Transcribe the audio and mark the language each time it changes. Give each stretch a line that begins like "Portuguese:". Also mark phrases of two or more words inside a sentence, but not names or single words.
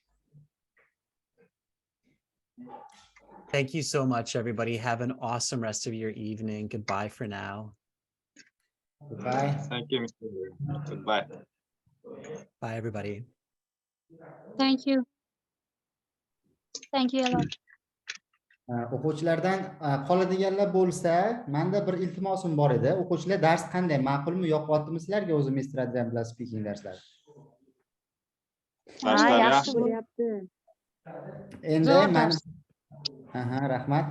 English: Thank you so much, everybody. Have an awesome rest of your evening. Goodbye for now. Goodbye. Thank you, Mr. Goodbye. Bye, everybody. Thank you. Thank you a lot.
Uzbek: O'quvchilardan qoladiganlar bo'lsa, menda bir iltimosim bor edi. O'quvchilar, dars qanday, ma'qulmi, yoqyaptimi sizlarga o'zi Mr. Adrian bilan speaking darslari? Yaxshi bo'lyapti. Endi rahmat.